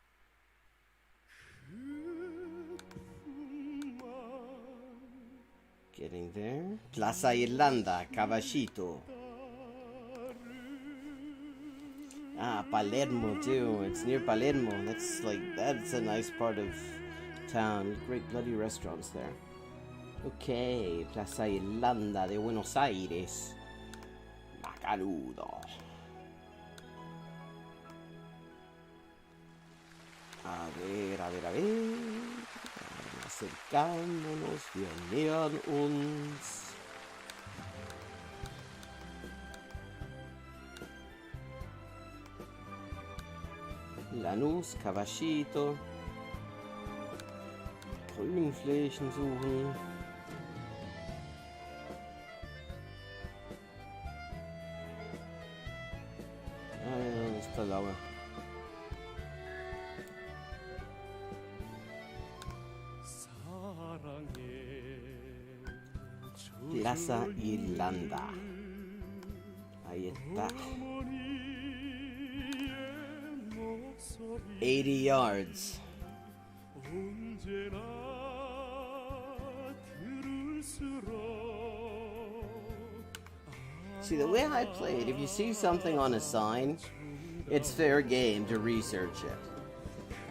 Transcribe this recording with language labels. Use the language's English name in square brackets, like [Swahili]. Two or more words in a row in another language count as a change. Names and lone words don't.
[English] getting there. Plaza Irlanda, Caballito. Ah, Palermo too. It's near Palermo. That's a nice part of town. Great bloody restaurants there. Okay, Plaza Irlanda de Buenos Aires. [Spanish] Macanudo. A ver. Acercándonos, [German] wir nähern uns. Lanús, Caballito. Grünflächen suchen. Ja, das ist der Laue. Plaza Irlanda. [Spanish] Ahí está. 80 yards. [English] See, the way I play it, if you see something on a sign, it's fair game to research it.